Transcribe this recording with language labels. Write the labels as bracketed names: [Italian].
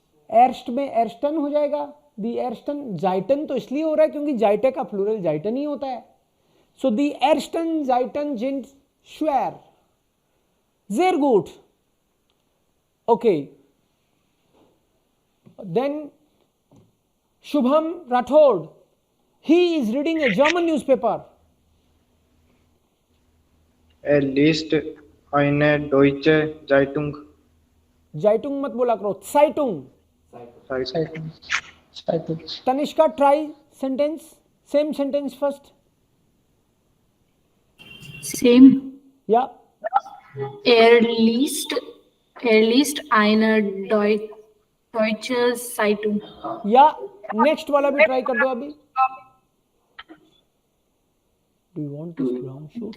[Hindi] एर्स्ट में एर्स्टन हो जाएगा दी एर्स्टन जाइटन तो इसलिए हो रहा है क्योंकि जाइटे का प्लूरल जाइटन ही होता है सो [German] दी एर्स्टन जाइटन जिंड श्वेर sehr gut [English] okay then Shubham Rathod he is reading a German newspaper [German] Er liest eine deutsche Zeitung. [Hindi] Zeitung मत बोला करो Zeitung [German] Zeitung. Zeitung. [English] Tanishka try sentence same sentence first Same. yeah [German] Er liest eine deutsche Zeitung. [Hindi] या next वाला भी try कर दो अभी [English] do you want this brown shoot